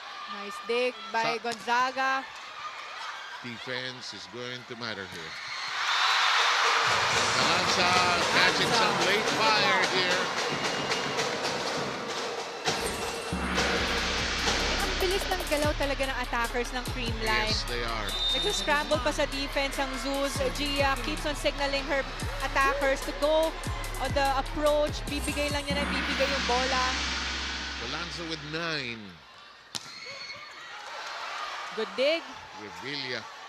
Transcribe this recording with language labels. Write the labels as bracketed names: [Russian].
[English] Nice dig by Gonzaga. Defense is going to matter here. Galanza catching some late fire here. [Filipino] Ang bilis ng galaw talaga ng attackers ng Creamline. [English] Yes, they are. [Filipino] Nag-scramble pa sa defense ang ZUS. [English] Gia keeps on signaling her attackers to go on the approach. [Filipino] Bibigay lang niya na bibigay yung bola. [English] Galanza with 9. Good dig. Revilla.